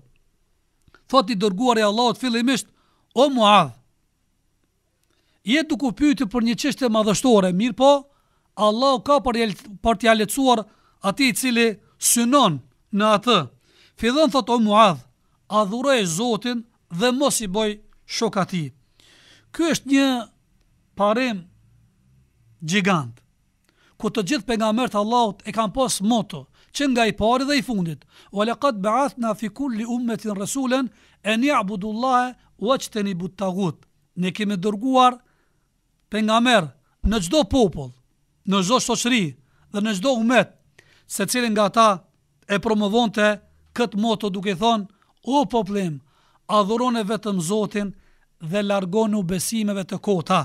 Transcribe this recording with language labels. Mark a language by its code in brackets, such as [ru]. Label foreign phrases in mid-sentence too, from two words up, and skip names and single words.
[sq] Thot i dërguari i Allahut fillimisht, o Muadh, je duke pyetur për një çështje madhështore, mirë po, Allahu ka për t'ia lehtësuar atij i cili synon në atë. Fillon thot, o Muadh, adhuroj Zotin dhe mos i bëj shok atij. Ky është një parim gjigant, ku të gjithë pejgamberët e Allahut e kanë pas moto, që nga i pari dhe i fundit, [ar] ولقد بعثنا في كل أمة رسولا أن اعبدوا الله واجتنبوا الطاغوت. [sq] Ne kemi dërguar pejgamber në çdo popull, në çdo shoqëri dhe në çdo ummet, secili nga ata e promovonte këtë moto duke thonë, o popullim, adhuroni vetëm Zotin dhe largonu besimeve të kota.